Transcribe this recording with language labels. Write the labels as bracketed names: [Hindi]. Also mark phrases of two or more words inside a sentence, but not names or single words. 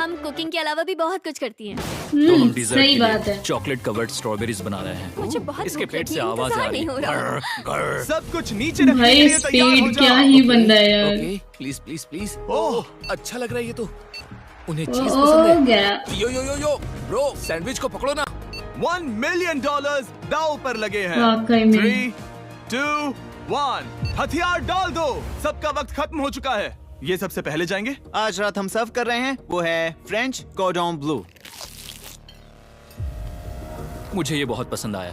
[Hindi] हम कुकिंग के अलावा भी बहुत कुछ करती हैं। तो हम डिजर्ट सही के बात लिए है। [English] chocolate covered strawberries [Hindi] बना रहे हैं। मुझे बहुत इसके भूख पेट लगी से है, आवाज आ इंतजार रही नहीं हो रहा। है। सब कुछ नीचे रखने के भाई लिए तैयार हो स्पीड क्या जाओ। ही बंदा है यार। [English] okay, please please please. [Hindi] ओह, अच्छा लग रहा है ये तो। उन्हें चीज ओ पसंद है। गया। [English] yo yo yo yo bro, [Hindi] सैंडविच को पकड़ो ना। $1 मिलियन दांव पर लगे हैं। वाकई में। 3, 2, 1, हथियार डाल दो। सबका वक्त खत्म हो चुका है। ये सबसे पहले जाएंगे। आज रात हम सर्व कर रहे हैं वो है फ्रेंच कॉर्डन ब्लू। मुझे ये बहुत पसंद आया।